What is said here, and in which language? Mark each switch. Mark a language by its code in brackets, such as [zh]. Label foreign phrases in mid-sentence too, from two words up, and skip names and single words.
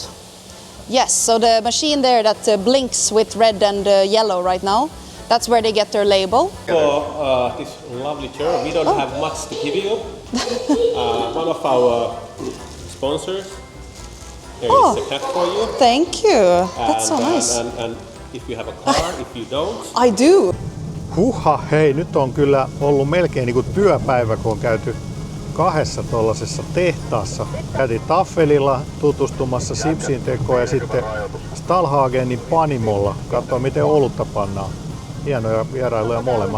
[en] Yes, so the machine there that blinks with red and yellow right now, that's where they get their label. For this lovely chair, we don't have much to give you. One of our sponsors. Here is a cat for you. Thank you. That's so nice. And if you have a car, if you don't. I do. [fi] Huha, hei, nyt on kyllä ollut melkein niin kuin työpäivä, kun on käyty 2 tuollaisessa tehtaassa. Käytiin Taffelilla tutustumassa sipsin tekoon ja sitten Stallhagenin panimolla. Katsoa, miten olutta pannaan. Hienoja vierailuja molemmat.